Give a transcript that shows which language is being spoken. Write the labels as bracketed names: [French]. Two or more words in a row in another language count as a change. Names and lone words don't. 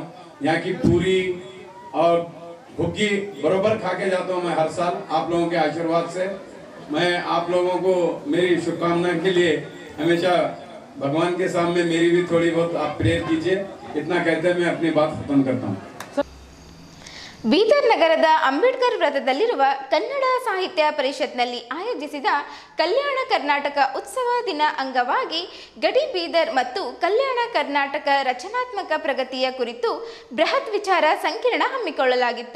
[Hindi] यहाँ की पूरी और भुग्गी बरोबर खा के जाता हूँ मैं हर साल. आप लोगों के आशीर्वाद से मैं आप लोगों को मेरी शुभकामना के लिए हमेशा भगवान के सामने मेरी भी थोड़ी बहुत आप प्रेयर कीजिए. इतना कहते हैं मैं अपनी बात खत्म करता हूँ. [Kannada] ಬೀದರ್ ನಗರದ ಅಂಬೇಡ್ಕರ್ ವೃತ್ತದಲ್ಲಿರುವ ಕನ್ನಡ ಸಾಹಿತ್ಯ ಪರಿಷತ್ನಲ್ಲಿ ಆಯೋಜಿಸಿದ ಕಲ್ಯಾಣ ಕರ್ನಾಟಕ ಉತ್ಸವ ದಿನ ಅಂಗವಾಗಿ ಗಡಿ ಬೀದರ್ ಮತ್ತು ಕಲ್ಯಾಣ ಕರ್ನಾಟಕ ರಚನಾತ್ಮಕ ಪ್ರಗತಿಯ ಕುರಿತು ಬೃಹತ್ ವಿಚಾರ ಸಂಕಿರಣ ಹಮ್ಮಿಕೊಳ್ಳಲಾಗಿತ್ತು.